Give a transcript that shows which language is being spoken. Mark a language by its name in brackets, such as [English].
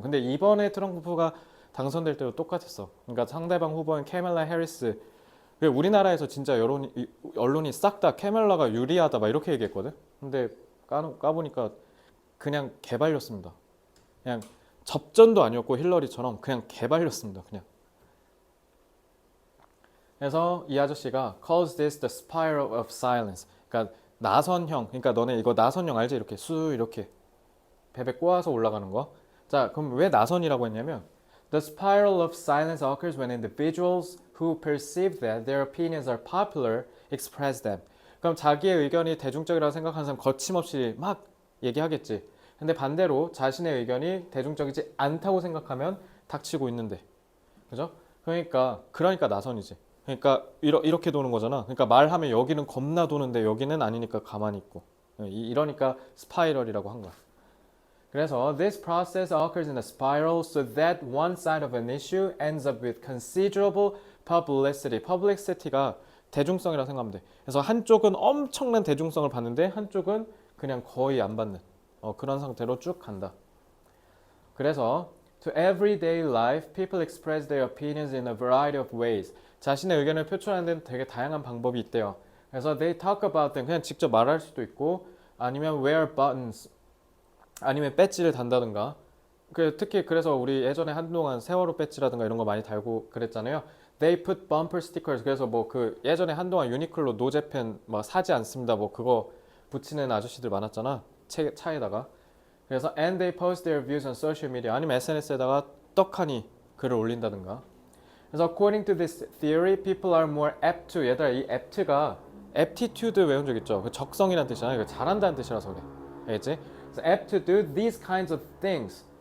[Korean] 근데 이번에 트럼프가 당선될 때도 똑같았어. 그러니까 상대방 후보인 캐멀라 해리스. 우리나라에서 진짜 언론이 싹 다 캐멀라가 유리하다 막 이렇게 얘기했거든. 근데 까보니까 그냥 개발렸습니다. 그냥 접전도 아니었고 힐러리처럼 그냥 개발렸습니다. 그냥. 그래서 이 아저씨가 [English] calls this the spiral of silence. [Korean] 그러니까 나선형. 그러니까 너네 이거 나선형 알지? 이렇게 수 이렇게 베베 꼬아서 올라가는 거. 자, 그럼 왜 나선이라고 했냐면 [English] The spiral of silence occurs when individuals who perceive that their opinions are popular express them. [Korean] 그럼 자기의 의견이 대중적이라고 생각하는 사람 거침없이 막 얘기하겠지. 근데 반대로 자신의 의견이 대중적이지 않다고 생각하면 닥치고 있는데. 그죠? 그러니까 나선이지. 그러니까 이렇게 도는 거잖아. 그러니까 말하면 여기는 겁나 도는데 여기는 아니니까 가만히 있고. 이러니까 스파이럴이라고 한 거야. [English] 그래서 this process occurs in a spiral so that one side of an issue ends up with considerable publicity. [Korean] publicity가 대중성이라고 생각하면 돼. 그래서 한쪽은 엄청난 대중성을 받는데 한쪽은 그냥 거의 안 받는 그런 상태로 쭉 간다. [English] 그래서 to everyday life, people express their opinions in a variety of ways. [Korean] 자신의 의견을 표출하는 데는 되게 다양한 방법이 있대요. 그래서 [English] they talk about them, [Korean] 그냥 직접 말할 수도 있고 아니면 [English] wear buttons, [Korean] 아니면 배지를 단다든가. 특히 그래서 우리 예전에 한동안 세월호 배지라든가 이런 거 많이 달고 그랬잖아요. [English] They put bumper stickers. [Korean] 그래서 뭐 그 예전에 한동안 유니클로 노제펜 막 사지 않습니다. 뭐 그거 붙이는 아저씨들 많았잖아. 차에다가. [English] 그래서 and they post their views on social media. [Korean] 아니면 SNS에다가 떡하니 글을 올린다든가. [English] 그래서 according to this theory, people are more apt to. [Korean] 얘들아, 이 apt가 aptitude 외운 적 있죠? 그 적성이란 뜻이잖아요. 잘한다는 뜻이라서 그래. 알겠지? [English] 그래서 apt to do these kinds of things.